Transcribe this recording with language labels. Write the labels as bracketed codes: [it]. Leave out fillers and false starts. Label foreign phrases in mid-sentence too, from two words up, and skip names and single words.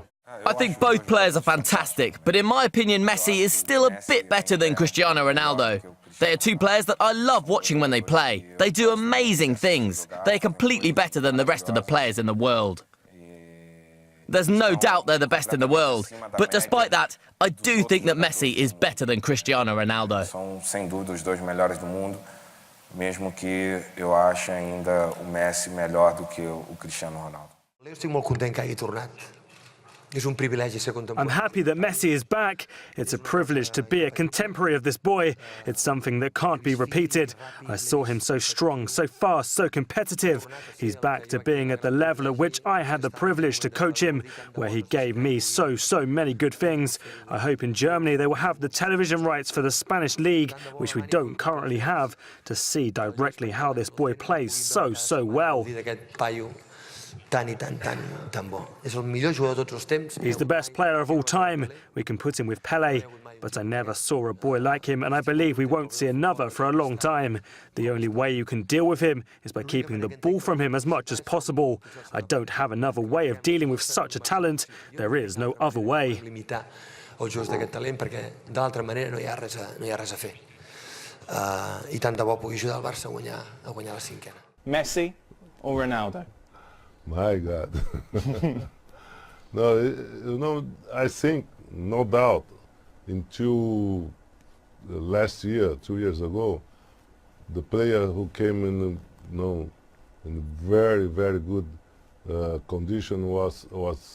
[en] I think both players are fantastic, but in my opinion, Messi is still a bit better than Cristiano Ronaldo. They are two players that I love watching when they play. They do amazing things. They are completely better than the rest of the players in the world. There's no doubt they're the best in the world, but despite that, I do think that Messi is better than Cristiano Ronaldo. [pt] São sem dúvida os dois melhores do mundo, mesmo que eu ache ainda o Messi melhor do que o Cristiano Ronaldo. [ca] Eu estic molt content que hagi tornat. És un privilegi ser contemporani. [en] I'm happy that Messi is back. It's a privilege to be a contemporary of this boy. It's something that can't be repeated. I saw him so strong, so fast, so competitive. He's back to being at the level at which I had the privilege to coach him, where he gave me so many good things. I hope in Germany they will have the television rights for the Spanish league, which we don't currently have, to see directly how this boy plays so well. [ca] Tan bo. És el millor jugador de tots els temps. [en] He's the best player of all time. We can put him with Pelé, but I never saw a boy like him, and I believe we won't see another for a long time. The only way you can deal with him is by keeping the ball from him as much as possible. I don't have another way of dealing with such a talent. There is no other way. [ca] Limitar els jugadors d'aquest talent, perquè d'altra manera no hi ha res a fer. I tant de bo pugui ajudar el Barça a guanyar la cinquena. [en] Messi or Ronaldo? My God. No, you know, I think, no doubt, until last year, 2 years ago, the player who came in, in very, very good condition was Messi.